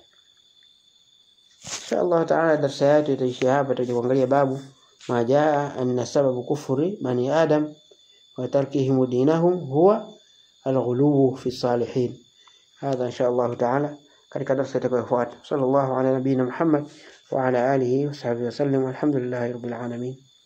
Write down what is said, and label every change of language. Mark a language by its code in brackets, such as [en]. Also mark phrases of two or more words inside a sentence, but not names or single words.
[ar] إن شاء الله تعالى [sw] darasa yetu itaishia hapa. [ar] Tutaangalia باب ما جاء أن سبب كفر بني آدم وتركهم دينهم هو الغلو في الصالحين. هذا إن شاء الله تعالى [sw] katika darasa itakayofuata. [ar] صلى الله على نبينا محمد وعلى آله وصحبه وسلم. الحمد لله رب العالمين.